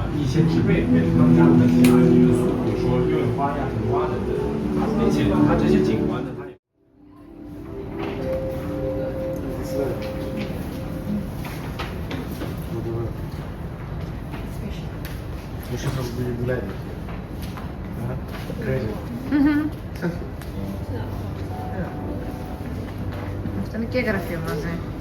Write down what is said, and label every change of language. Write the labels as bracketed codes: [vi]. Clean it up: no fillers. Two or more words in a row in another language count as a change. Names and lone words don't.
[zh] 些植被变成了这样的其他元素，比如说月花呀、藤花等等，并且呢，它这些景观呢，它也。 [pl] Muszę zrobić lepiej. [el] Αυτό είναι και γραφείο μαζί.